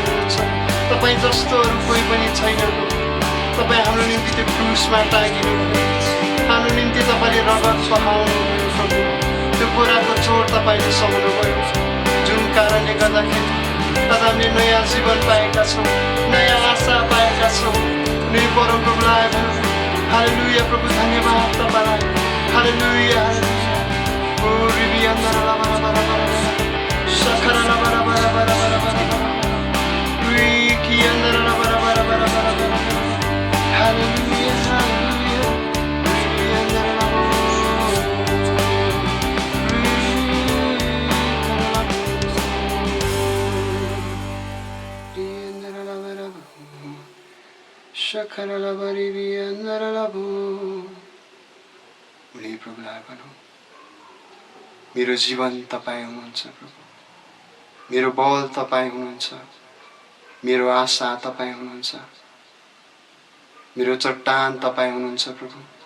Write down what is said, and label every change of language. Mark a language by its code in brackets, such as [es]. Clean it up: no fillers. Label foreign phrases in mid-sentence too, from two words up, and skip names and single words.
[ne] हुनुहुन्छ तपाईँ जस्तो अरू कोही पनि छैन तपाईँ हाम्रो निम्ति त्यो क्रुसमा टाँगिनु हाम्रो निम्ति तपाईँले रगत बहाउनुभयो प्रभु त्यो गोराको चोट तपाईँले सहनुभयो जुन कारणले गर्दाखेरि आज हामीले नयाँ जीवन पाएका छौँ नयाँ आशा पाएका छौँ नै परमप्रभुलाई हालेलुया प्रभु धन्यवाद तपाईँलाई हालेलुया ओ रिबियान्दारा सखरा बरा बरा बरा बरा बरा रिकियान्दारा बरा बरा बरा बरा हालेलुया हालेलुया रिबियान्दारा सखरा बरी बियान्दारा उनी प्रभुलाई भनौँ मेरो जीवन तपाईँ हुनुहुन्छ प्रभु मेरो बल तपाईँ हुनुहुन्छ मेरो आशा तपाईँ हुनुहुन्छ मेरो चट्टान तपाईँ हुनुहुन्छ प्रभु